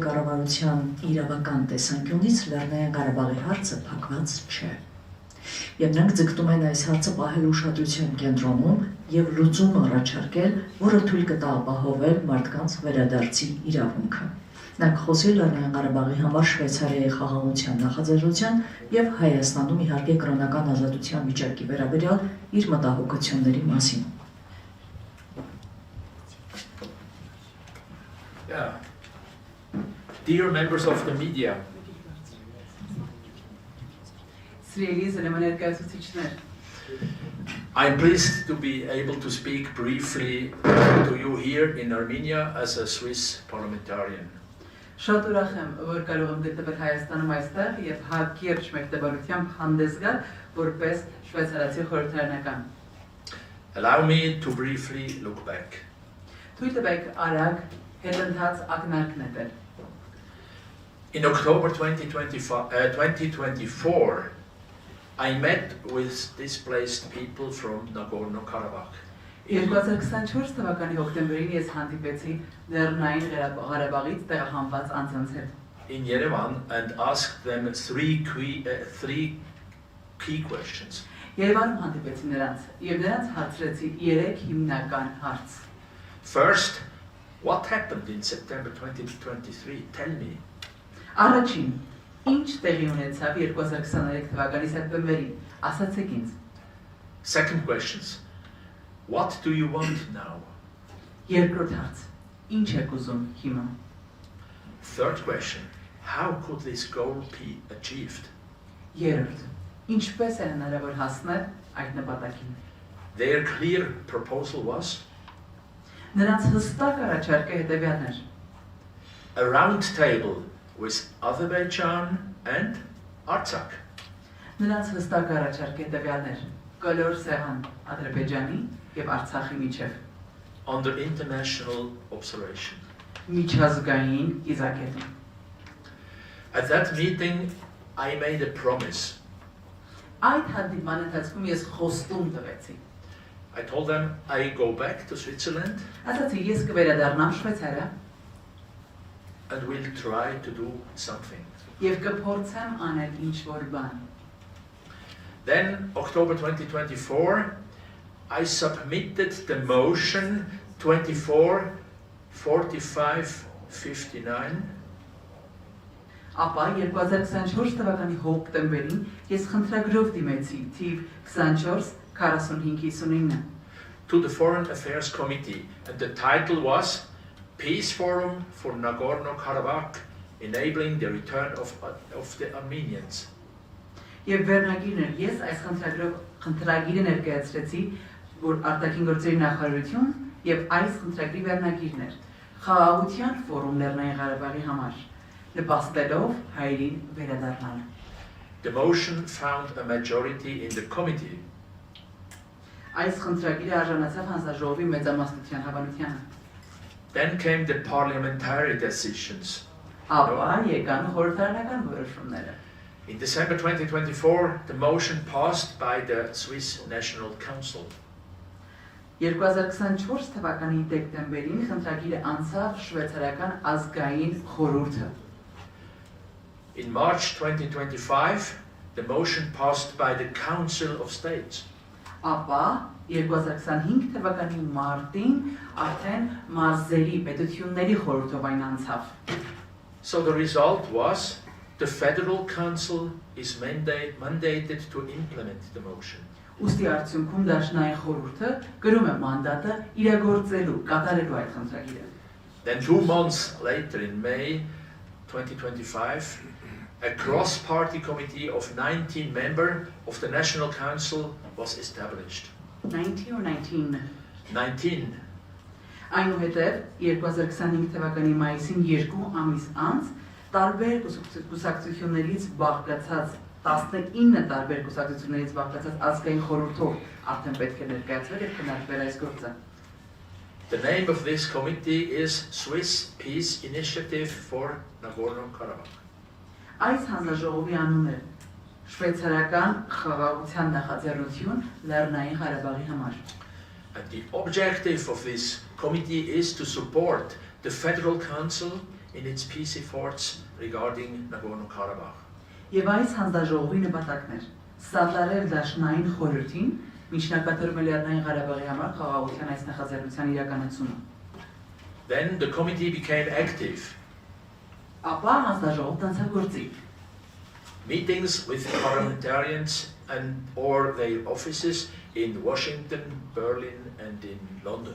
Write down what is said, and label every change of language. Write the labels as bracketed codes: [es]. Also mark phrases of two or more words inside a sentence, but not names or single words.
[hy] կառավարության իրավական տեսանկյունից Լեռնային Ղարաբաղի հարցը փակված չէ։ Եվ նրանք ձգտում են այս հարցը պահել ուշադրության կենտրոնում եւ լուծում առաջարկել, որը թույլ կտա ապահովել մարդկանց վերադարձի իրավունքը։ Նա կխոսի Լեռնային Ղարաբաղի համար Շվեյցարիայի խաղաղության նախաձեռնության եւ Հայաստանում իհարկե կրոնական ազատության վիճակի վերաբերյալ իր մտահոգությունների մասին։ [en] Dear members of the media, I'm pleased to be able to speak briefly to you here in Armenia as a Swiss parliamentarian. [hy] Շատ ուրախ եմ, որ կարող եմ գտնվել Հայաստանում այստեղ եւ հակիրճ մեկտեղությամբ հանդես գալ որպես շվեյցարացի խորհրդարանական։ [en] Allow me to briefly look back. [hy] Թույլ տվեք արագ հետընթաց ակնարկ նետել։ [en] In October 2024, I met with displaced people from Nagorno-Karabakh. [hy] 2024 թվականի հոկտեմբերին ես հանդիպեցի Լեռնային Ղարաբաղից տեղահանված անձանց հետ։ [en] in Yerevan and asked them three key questions. [hy] Երևանում հանդիպեցի նրանց եւ նրանց հարցրեցի 3 հիմնական հարց։ [en] First, what happened in September 2023? Tell me. [hy] Առաջին, ինչ տեղի ունեցավ 2023 թվականի սեպտեմբերին, ասացեք ինձ։ [en] Second questions, what do you want now? [hy] Երկրորդ հարց, ինչ եք ուզում հիմա։ [en] Third question, how could this goal be achieved? [hy] Երրորդ, ինչպես է հնարավոր հասնել այդ նպատակին։ [en] Their clear proposal was [hy] Նրանց հստակ առաջարկը հետևյալն էր. [en] a round table with Azerbaijan and Artsakh. [hy] Նրանց հստակ առաջարկը հետևյալն էր. Կլոր սեղան Ադրբեջանի եւ Արցախի միջև։ [en] Under international observation. [hy] Միջազգային իզակետում։ [en] At that meeting, I made a promise. [hy] Այդ հանդիպման ընթացքում ես խոստում տվեցի։ [en] I told them I go back to Switzerland [hy] Ասացի ես կվերադառնամ Շվեյցարիա [en] and will try to do something. [hy] եւ կփորձեմ անել ինչ-որ բան։ [en] Then, October 2024, I submitted the motion 24/45/59 [hy] Ապա 2024 թվականի հոկտեմբերին ես խնդրագրով դիմեցի թիվ 24/45/59 [en] to the Foreign Affairs Committee, and the title was Peace Forum for Nagorno-Karabakh, enabling the return of the Armenians. [hy] Եվ վերնագիրն էր ես այս խնդրագիրը ներկայացրեցի, որ արտաքին գործերի նախարարություն եւ այս խնդրագրի վերնագիրն էր խաղաղության ֆորում Լեռնային Ղարաբաղի համար, նպաստելով հայերին վերադառնալ։ [en] The motion found a majority in the committee. [hy] Այս խնդրագիրը արժանացավ հանձնաժողովի մեծամասնության հավանությանը։ [en] Then came the parliamentary decisions. [hy] Ապա եկան խորհրդարանական որոշումները։ [en] In December 2024, the motion passed by the Swiss National Council. [hy] 2024 թվականի դեկտեմբերին խնդրագիրը անցավ շվեյցարական ազգային խորհուրդը։ [en] In March 2025, the motion passed by the Council of States. [hy] Ապա 2025 թվականի մարտին արդեն մարզերի պետությունների խորհրդով այն անցավ։ [en] So the result was the Federal Council is mandated to implement the motion. [hy] Ուստի արդյունքում դաշնային խորհուրդը կրում է մանդատը իրագործելու, կատարելու այդ խնդրագիրը։ [en] Then 2 months later, in May 2025, a cross-party committee of 19 members of the National Council was established. 19 or 19 19. [hy] Այնուհետև 2025 թվականի մայիսին 2 ամիս անց տարբեր կուսակցություններից բաղկացած 19 տարբեր կուսակցություններից բաղկացած ազգային խորհրդով արդեն պետք է ներկայացվեր եւ քննարկվեր այս գործը։ [en] The name of this committee is Swiss Peace Initiative for Nagorno-Karabakh. [hy] Այս հանձնաժողովի անունն է շվեյցարական խաղաղության նախաձեռնություն Լեռնային Ղարաբաղի համար։ [en] And the objective of this committee is to support the Federal Council in its peace efforts regarding Nagorno-Karabakh. [hy] Եվ այս հանձնաժողովի նպատակն էր սատարել դաշնային խորհրդին միջնակատարում Լեռնային Ղարաբաղի համար խաղաղության այս նախաձեռնության իրականացումը։ [en] Then the committee became active. [hy] Ապա հանձնաժողովն անցավ գործի։ [en] Meetings with parliamentarians and or their offices in Washington, Berlin and in London.